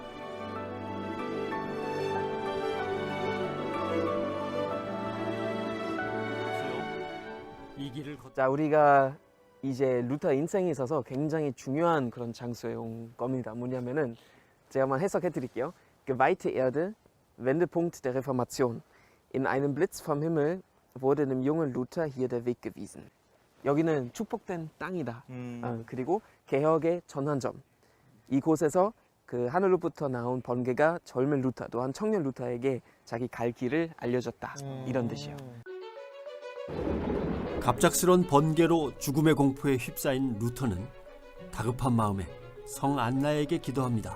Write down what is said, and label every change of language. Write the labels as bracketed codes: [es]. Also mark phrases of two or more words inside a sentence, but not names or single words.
[ko] 자, 우리가 이제 루터 인생에 있어서 굉장히 중요한 그런 장소에 온 겁니다. 뭐냐면은 제가 한번 해석해 드릴게요. [de] Geweihte Erde, Wendepunkt der Reformation. In einem Blitz vom Himmel wurde dem jungen Luther hier der Weg gewiesen. [ko] 여기는 축복된 땅이다. 그리고 개혁의 전환점. 이곳에서 그 하늘로부터 나온 번개가 젊은 루터, 또한 청년 루터에게 자기 갈 길을 알려줬다. 이런 뜻이에요. 갑작스런 번개로 죽음의 공포에 휩싸인 루터는 다급한 마음에 성 안나에게 기도합니다.